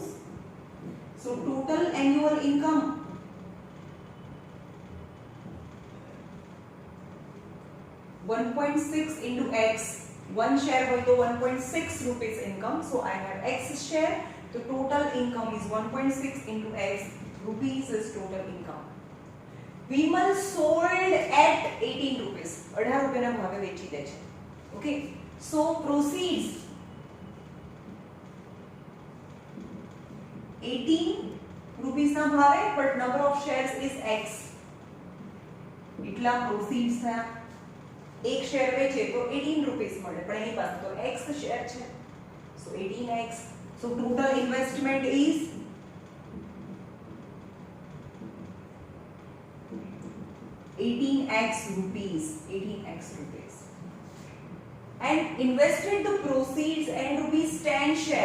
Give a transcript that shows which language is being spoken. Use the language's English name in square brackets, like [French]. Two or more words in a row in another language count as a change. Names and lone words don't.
[English] So total annual income (1.6) into x. One share will go 1.6 rupees income. So I have x share. The total income is 1.6 into x. Rupees is total income. Vimal sold at 18 rupees. [Gujarati] 18 રૂપિયાના ભાવે વેચી દે છે. [English] Okay. So proceeds 18 rupees [Gujarati] ના ભાવે, [English] but number of shares is x. [Gujarati] એટલા proceeds થયા. એક શેર વેચે તો 18 રૂપીસ મળે, પણ એની પાસે તો x શેર છે, [English] so 18x. So total investment is 18x rupees. And invested the proceeds and rupees 10 share.